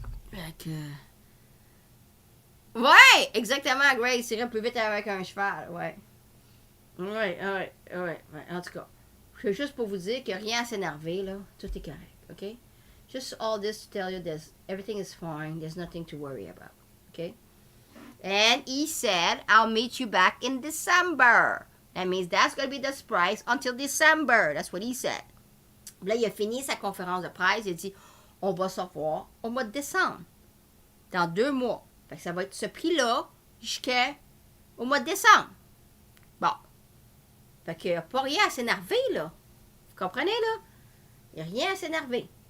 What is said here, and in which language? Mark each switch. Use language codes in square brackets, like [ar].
[fr] Fait que... Ouais, exactement, Grace, irait plus vite avec un cheval, ouais. Ouais. En tout cas, c'est juste pour vous dire que rien à s'énerver, là. Tout est correct, ok? [en] Just all this to tell you this. Everything is fine. There's nothing to worry about, okay? And he said, I'll meet you back in December. That means that's going to be the surprise until December. That's what he said. [fr] Là, il a fini sa conférence de presse. Il a dit, on va se revoir au mois de décembre. Dans 2 mois. Fait que ça va être ce prix-là jusqu'au mois de décembre. Bon. Fait qu'il n'y a pas rien à s'énerver, là. Vous comprenez, là? Il n'y a rien à s'énerver.